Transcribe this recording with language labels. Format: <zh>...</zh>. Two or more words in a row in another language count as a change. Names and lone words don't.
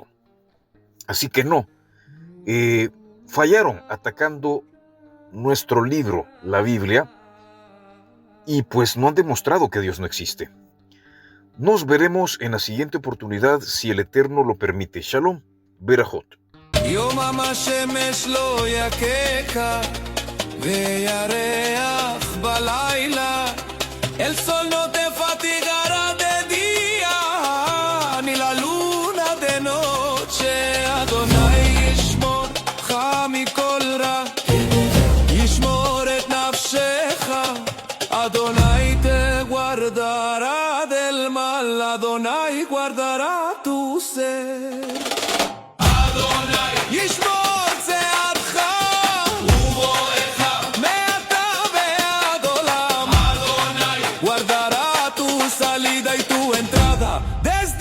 <es>Así que fallaron atacando nuestro libro, la Biblia, y pues no han demostrado que Dios no existe. Nos veremos en la siguiente oportunidad si el Eterno lo permite.</es> <he>שלום, ברכות. יומם השמש לא יככה וירח בלילה</he> <es>el sol no te fatigará de día ni la luna de noche Adonai</es> <he>ישמורך מכל רע ישמור את נפשך</he> <es>Adonai te guardará del mal Adonai guardará tu ser</es> <he>ישמור צעדך ובואך מעתה ועד עולם</he> <es>Guardará tu salida y tu entrada</es>